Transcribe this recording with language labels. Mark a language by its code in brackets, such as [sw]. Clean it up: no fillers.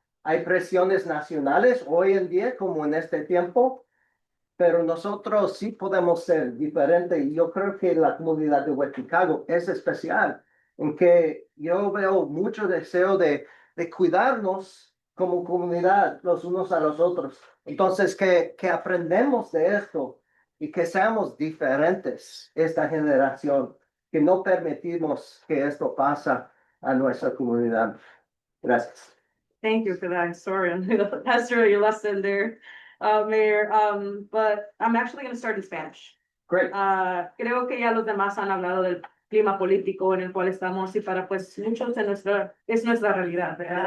[es] Hay presiones nacionales hoy en día, como en este tiempo, pero nosotros sí podemos ser diferentes y yo creo que la comunidad de West Chicago es especial, en que yo veo mucho deseo de cuidarnos como comunidad los unos a los otros. Entonces, que aprendemos de esto y que seamos diferentes esta generación, que no permitimos que esto pase a nuestra comunidad. Gracias. [en] Thank you for that. Sorry, I'm gonna pastor your lesson there, Mayor. But I'm actually gonna start in Spanish. Great. [es] Creo que ya los demás han hablado del clima político en el cual estamos y para pues muchos es nuestra realidad, ¿verdad?